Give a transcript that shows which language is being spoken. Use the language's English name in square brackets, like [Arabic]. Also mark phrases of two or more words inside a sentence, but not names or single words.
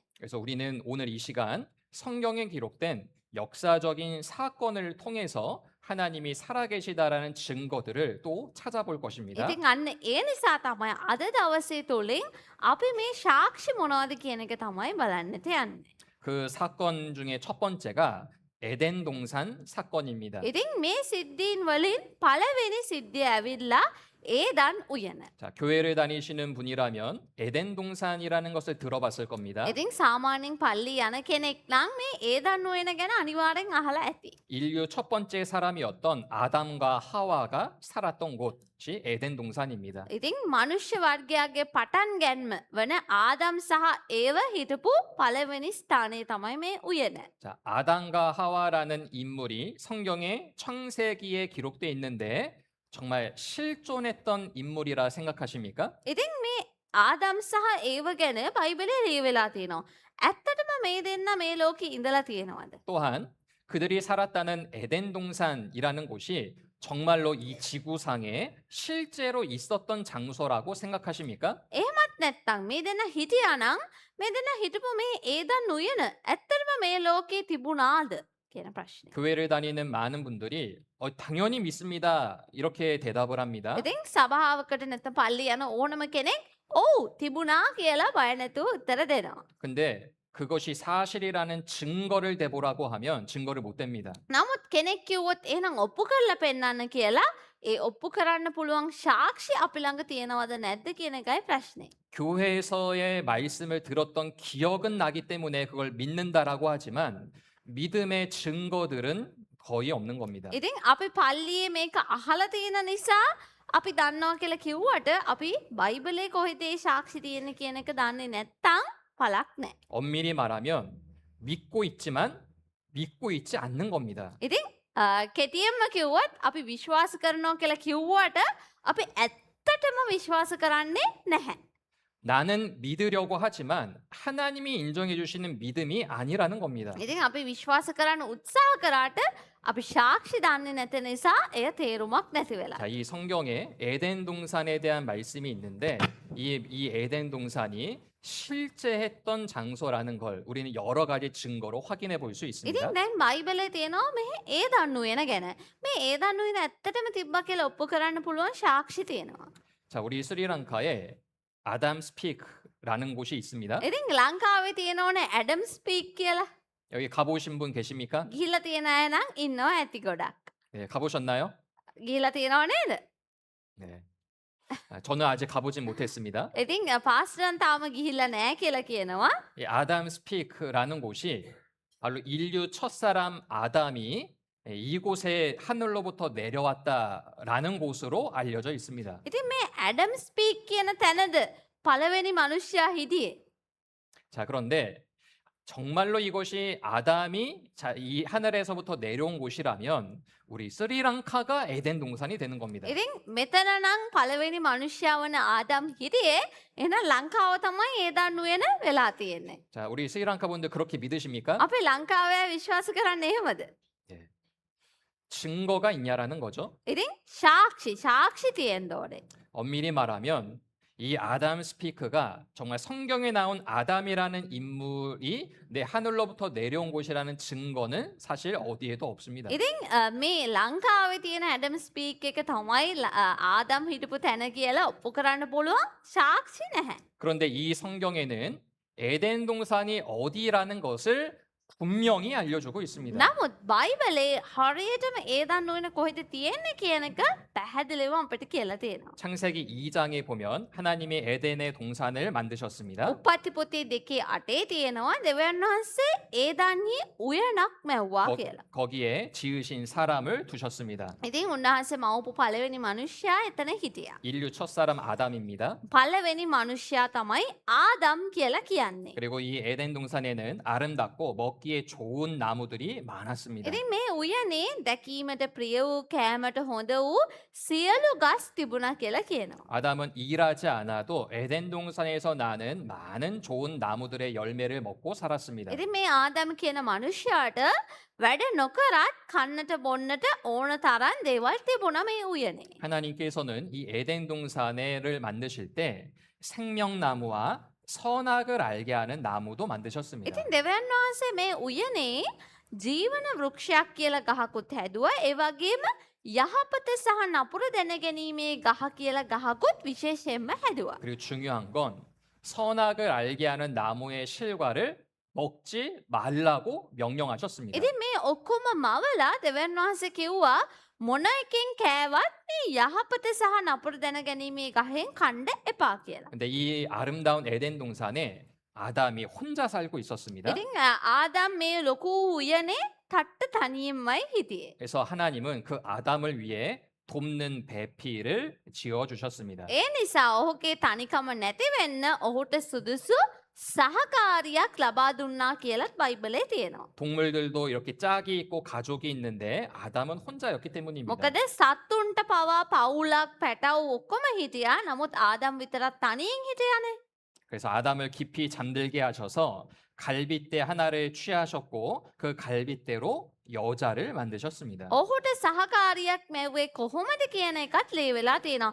[Korean] 그래서 우리는 오늘 이 시간 성경에 기록된 역사적인 사건을 통해서 하나님이 살아계시다라는 증거들을 또 찾아볼 것입니다. [Sinhala] ඉතින් අන්න ඒ නිසා තමයි අද දවසේ තුලින් අපි මේ සාක්ෂි මොනවද කියන එක තමයි බලන්නට යන්නේ. [Korean] 그 사건 중에 첫 번째가 에덴 동산 사건입니다. [Sinhala] ඉතින් මේ සිද්ධීන් වලින් පළවෙනි සිද්ධිය ඇවිල්ලා ඒදන් උයන. [Korean] 자, 교회를 다니시는 분이라면 에덴 동산이라는 것을 들어봤을 겁니다. [Sinhala] ඉතින් 사මාන්‍යයෙන් පල්ලි යන කෙනෙක් නම් මේ ඒදන් උයන ගැන අනිවාර්යෙන් අහලා ඇති. [Korean] 인류 첫 번째 사람이었던 아담과 하와가 살았던 곳이 에덴 동산입니다. [Sinhala] ඉතින් මනුෂ්‍ය වර්ගයාගේ පටන් ගැන්ම වන ආදම් සහ ඒව හිටපු පළවෙනි ස්ථානය තමයි මේ උයන. [Korean] 자, 아담과 하와라는 인물이 성경의 창세기에 기록되어 있는데 정말 실존했던 인물이라 생각하십니까? [Sinhala] ඉතින් මේ ආදම් සහ ඒව ගැන බයිබලේ ලියවිලා තියෙනවා. ඇත්තටම මේ දෙන්න මේ ලෝකේ ඉඳලා තියෙනවද? [Korean] 또한 그들이 살았다는 에덴 동산이라는 곳이 정말로 이 지구상에 실제로 있었던 장소라고 생각하십니까? [Sinhala] එහෙමත් නැත්තම් මේ දෙන්න හිටියා නම් මේ දෙන්න හිටපු මේ ඒදන් උයන ඇත්තටම මේ ලෝකේ තිබුණාද කියන ප්‍රශ්නේ. [Korean] 교회를 다니는 많은 분들이 당연히 믿습니다. 이렇게 대답을 합니다. [Sinhala] ඉතින් සභාවකට නැත්නම් පල්ලි යන ඕනම කෙනෙක් ඔව් තිබුණා කියලා බය නැතුව උත්තර දෙනවා. [Korean] 근데 그것이 사실이라는 증거를 대보라고 하면 증거를 못 댑니다. [Sinhala] නමුත් කෙනෙක් කිව්වොත් එහෙනම් ඔප්පු කරලා පෙන්නන්න කියලා ඒ ඔප්පු කරන්න පුළුවන් සාක්ෂි අපි ළඟ තියෙනවද නැද්ද කියන එකයි ප්‍රශ්නේ. [Korean] 교회에서의 말씀을 들었던 기억은 나기 때문에 그걸 믿는다라고 하지만 믿음의 증거들은 거의 없는 겁니다. [Sinhala] ඉතින් අපි පල්ලියේ මේක අහලා තියෙන නිසා අපි දන්නවා කියලා කිව්වට අපි බයිබලේ කොහෙද ඒ සාක්ෂි තියෙන්නේ කියන එක දන්නේ නැත්තම් පළක් නැහැ. [Korean] 엄밀히 말하면 믿고 있지만 믿고 있지 않는 겁니다. [Sinhala] ඉතින් කෙටියෙන්ම කිව්වොත් අපි විශ්වාස කරනවා කියලා කිව්වට අපි ඇත්තටම විශ්වාස කරන්නේ නැහැ. [Korean] 나는 믿으려고 하지만 하나님이 인정해 주시는 믿음이 아니라는 겁니다. [Sinhala] ඉතින් අපි විශ්වාස කරන්න උත්සාහ කරාට අපි සාක්ෂි දන්නේ නැති නිසා එය තේරුමක් නැති වෙලා. [Korean] 자, 이 성경에 에덴 동산에 대한 말씀이 있는데 이 에덴 동산이 실제 했던 장소라는 걸 우리는 여러 가지 증거로 확인해 볼 수 있습니다. [Sinhala] ඉතින් දැන් බයිබලේ තියෙනවා මේ ඒදන් උයන ගැන. මේ ඒදන් උයන ඇත්තටම තිබ්බා කියලා ඔප්පු කරන්න පුළුවන් සාක්ෂි තියෙනවා. [Korean] 자, 우리 스리랑카에 아담 스피크라는 곳이 있습니다. [Sinhala] ඉතින් ලංකාවේ තියෙනවනේ ඇඩම් ස්පීක් කියලා. [Korean] 여기 가보신 분 계십니까? [Sinhala] ගිහිල්ලා තියෙන අය නම් ඉන්නවා ඇති ගොඩක්. [Korean] 네, 가보셨나요? [Sinhala] ගිහිල්ලා තියෙනව නේද? [Korean] 네. 저는 아직 가보진 못했습니다. [Sinhala] ඉතින් පාස්ටර්න් තාම ගිහිල්ලා නැහැ කියලා කියනවා. [Korean] 이 아담 스피크라는 곳이 바로 인류 첫사람 아담이 이곳에 하늘로부터 내려왔다라는 곳으로 알려져 있습니다. [Sinhala] ඉතින් මේ ඇඩම් ස්පීක් කියන තැනද පළවෙනි මිනිස්සයා හිටියේ. [Korean] 자, 그런데 정말로 이것이 아담이 이 하늘에서부터 내려온 곳이라면 우리 스리랑카가 에덴 동산이 되는 겁니다. [Sinhala] ඉතින් මෙතන නම් පළවෙනි මිනිස්සයා වන ආදම් හිටියේ. එහෙනම් ලංකාව තමයි ඒදන් උයන වෙලා තියෙන්නේ. [Korean] 자, 우리 스리랑카 분들 그렇게 믿으십니까? [Sinhala] අපි ලංකාවේ විශ්වාස කරන්නේ එහෙමද? [Korean] 증거가 있냐라는 거죠. [Sinhala] ඉතින් 사ක්ෂි තියෙන්න ඕනේ. [Korean] 엄밀히 말하면 이 아담 스피크가 정말 성경에 나온 아담이라는 인물이 내 하늘로부터 내려온 곳이라는 증거는 사실 어디에도 없습니다. [Sinhala] ඉතින් මේ ලංකාවේ තියෙන ඇඩම් ස්පීක් එක තමයි ආදම් හිටපු තැන කියලා ඔප්පු කරන්න පුළුවන් සාක්ෂි නැහැ. [Korean] 그런데 이 성경에는 에덴 동산이 어디라는 것을 분명히 알려주고 있습니다. [Sinhala] නමුත් බයිබලේ හරියටම ඒදන් උයන කොහෙද තියෙන්නේ කියන එක පැහැදිලිව අපිට කියලා තියෙනවා. [Korean] 창세기 2장에 보면 하나님이 에덴의 동산을 만드셨습니다. [Sinhala] උප්පත්ති පොතේ 2:8 තියෙනවා දෙවියන් වහන්සේ ඒදන්හි උයනක් මැව්වා කියලා. [Korean] 거기에 지으신 사람을 두셨습니다. [Sinhala] ඉතින් උන්වහන්සේ මවපු පළවෙනි මිනිස්සයා එතන හිටියා. [Korean] 인류 첫사람 아담입니다. [Sinhala] පළවෙනි මිනිස්සයා තමයි ආදම් කියලා කියන්නේ. [Korean] 그리고 이 에덴 동산에는 아름답고 먹기에 좋은 나무들이 많았습니다. [Sinhala] ඉතින් මේ උයනේ දැකීමට ප්‍රිය වූ කෑමට හොඳ වූ සියලු ගස් තිබුණා කියලා කියනවා. [Korean] 아담은 일하지 않아도 에덴 동산에서 나는 많은 좋은 나무들의 열매를 먹고 살았습니다. [Sinhala] ඉතින් මේ ආදම් කියන මිනිසයාට වැඩ නොකරත් කන්නට බොන්නට ඕන තරම් දේවල් තිබුණා මේ උයනේ. [Korean] 하나님께서는 이 에덴 동산을 만드실 때 생명나무와 선악을 알게 하는 나무도 만드셨습니다. [Sinhala] ඉතින් දෙවියන් වහන්සේ මේ උයනේ ජීවන වෘක්ෂයක් කියලා ගහකුත් හැදුවා. ඒ වගේම යහපත සහ නපුර දැනගැනීමේ ගහ කියලා ගහකුත් විශේෂයෙන්ම හැදුවා. [Korean] 그리고 중요한 건 선악을 알게 하는 나무의 실과를 먹지 말라고 명령하셨습니다. [Sinhala] ඉතින් මේ ඔක්කොම මවලා දෙවියන් වහන්සේ කිව්වා මොන එකෙන් කෑවත් මේ යහපත සහ නපුර දැනගැනීමේ ගහෙන් කන්න එපා කියලා. [Korean] 근데 이 아름다운 에덴 동산에 아담이 혼자 살고 있었습니다. [Sinhala] ඉතින් ආදම් මේ ලොකු උයනේ තට්ට තනියෙන්මයි හිටියේ. [Korean] 그래서 하나님은 그 아담을 위해 돕는 배필을 지어 주셨습니다. [Sinhala] ඒ නිසා ඔහුගේ තනිකම නැති වෙන්න ඔහුට සුදුසු සහකාරියක් ලබා දුන්නා කියලත් බයිබලේ තියෙනවා. [Korean] 동물들도 이렇게 짝이 있고 가족이 있는데 아담은 혼자였기 때문입니다. [Sinhala] මොකද සත්තුන්ට පවා පවුලක් පැටව් ඔක්කොම හිටියා. නමුත් ආදම් විතරක් තනියෙන් හිටියානේ. [Korean] 그래서 아담을 깊이 잠들게 하셔서 갈빗대 하나를 취하셨고 그 갈빗대로 여자를 만드셨습니다. [Sinhala] ඔහුට සහකාරියක් මැව්වේ කොහොමද කියන එකත් ලියවිලා තියෙනවා.